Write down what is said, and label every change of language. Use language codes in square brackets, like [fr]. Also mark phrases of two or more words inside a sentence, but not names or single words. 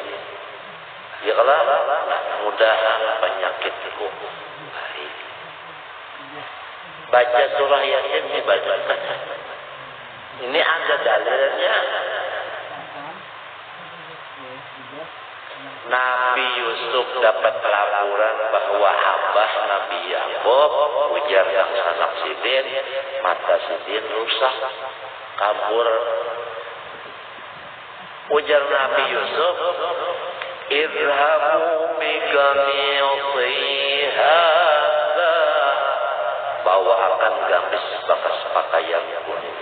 [ar] Ya Allah, [id] mudahan penyakitku baik. Baca surah Yasin dibacakan. [bjn] Ini ada dalilnya. Nabi Yusuf dapat laporan bahwa abah Nabi Yakub ujar yang sanak Sidin, mata Sidin rusak, kabur. Ujar Nabi Yusuf, [ar] idhabu biqamisi hadza, [bjn] bawa akan gamis bekas pakaianku ini.